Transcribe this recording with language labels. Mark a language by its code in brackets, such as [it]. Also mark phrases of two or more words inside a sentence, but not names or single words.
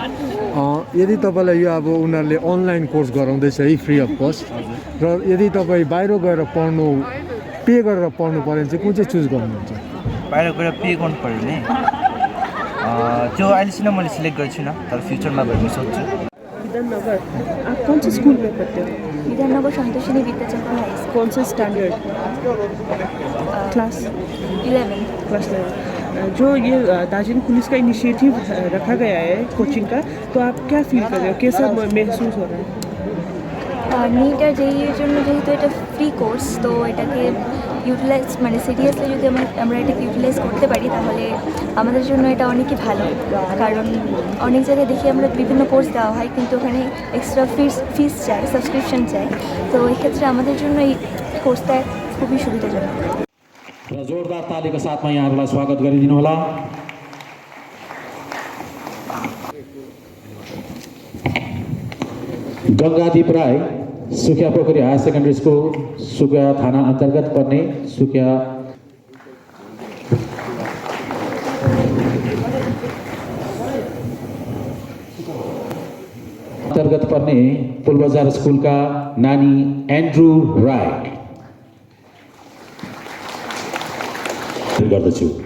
[ne] यदि तपाईँलाई यो अब उनीहरूले अनलाइन कोर्स गराउँदैछ है [en] free of cost, [ne] र यदि तपाईँ बाहिर गएर पढ्नु पे गरेर पढ्नु पऱ्यो भने चाहिँ कुन चाहिँ चुज गर्नुहुन्छ? बाहिर गएर पे गर्नु पऱ्यो भने त्यो अहिलेसम्म मैले सिलेक्ट गरेको छुइनँ, तर फ्युचरमा भयो भने सोध्छु. विधाननगर. [hi] आप कौन से स्कूल में पढ़ते हो? विधाननगर संतोषिनी विद्याचंद्र हाई स्कूल. कौन सा स्टैंडर्ड? क्लास 11. क्लास 11. जो ये दार्जिलिंग पुलिस का इनिशिएटिव रखा गया है कोचिंग का, तो आप क्या फील कर रहे हो, कैसा महसूस हो रहा है? नीट और जेईर [bn] জন্য যেহেতু এটা ফ্রি কোর্স, তো এটাকে ইউটিলাইজ মানে সিরিয়াসলি যদি আমরা এটাকে ইউটিলাইজ করতে পারি তাহলে আমাদের জন্য এটা অনেকই ভালো. কারণ অনেক জায়গায় দেখি আমরা বিভিন্ন কোর্স দেওয়া হয় কিন্তু ওখানে [en] extra fees [bn] চাই, সাবস্ক্রিপশন চাই. তো এই ক্ষেত্রে আমাদের জন্য এই কোর্সটা খুবই সুবিধাজনক. [ne] र जोरदार तालीको साथमा यहाँहरूलाई स्वागत गरिदिनु होला. गङ्गादीप राई, सुकिया पोखरी हायर सेकेन्डरी स्कुल, सुकिया थाना अन्तर्गत पर्ने सुकिया अन्तर्गत पर्ने पुलबजार स्कुलका नानी एन्ड्रु राई गर्दछु.